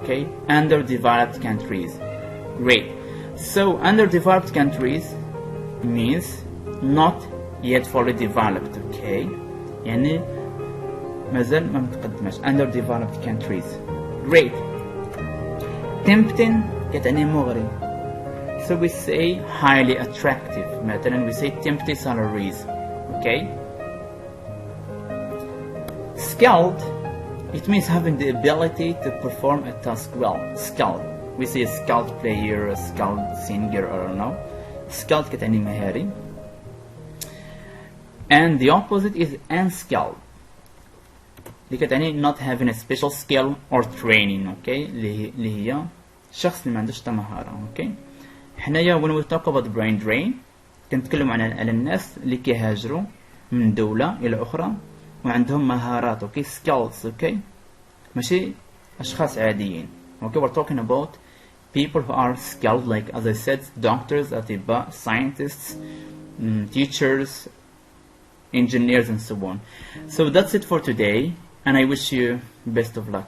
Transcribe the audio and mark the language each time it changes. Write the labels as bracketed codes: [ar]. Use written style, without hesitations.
[en] okay underdeveloped countries. great. so underdeveloped countries means not yet fully developed. [ar] okay يعني مازال ما متقدمش [en] underdeveloped countries. great. [ar] tempting كتعني مغري. [en] so we say highly attractive [ar] مثلا [en] we say tempting salaries. okay skilled it means having the ability to perform a task well. skilled we say a skilled player, a skilled singer, I don't know. [ar] skilled كتعني مهاري. [en] and the opposite is unskilled [ar] اللي كتعني [en] not having a special skill or training. [ar] okay اللي هي شخص اللي ما عندوش مهارة. okay حنايا [en] when we talk about brain drain [ar] كنتكلم على الناس اللي كيهاجروا من دولة إلى أخرى وعندهم مهارات. [en] okay skills. [ar] okay ماشي أشخاص عاديين. [en] okay we're talking about people who are skilled like as I said doctors [ar] أطباء [en] scientists teachers engineers and so on. so that's it for today and I wish you best of luck.